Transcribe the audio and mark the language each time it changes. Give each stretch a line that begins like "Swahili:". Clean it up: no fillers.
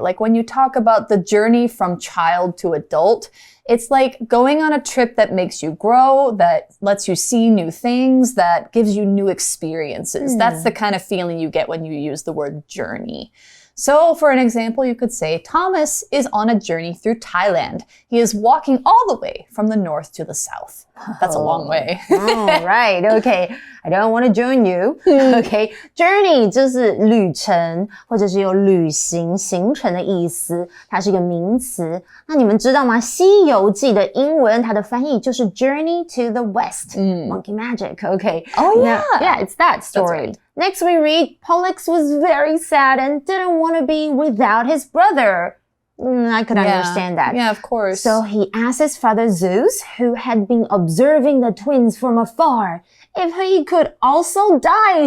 English: Like when you talk about the journey from child to adult, it's like going on a trip that makes you grow, that lets you see new things, that gives you new experiences. That's the kind of feeling you get when you use the word journey. So for an example, you could say, Thomas is on a journey through Thailand. He is walking all the way from the north to the south. That's a long way. All right, okay. I don't want to join you.
Chinese: Okay, journey 就是旅程，或者是有旅行、行程的意思，它是一个名词。那你们知道吗？《西游记》的英文它的翻译就是 Journey to the West.
English: Monkey magic, okay. Oh yeah. Yeah, it's that story. Right. Next we read, Pollux was very sad and didn't want to be without his brother. I could understand that. Yeah, of course. So he asked his father Zeus, who had been observing the twins from afar, if he could also die.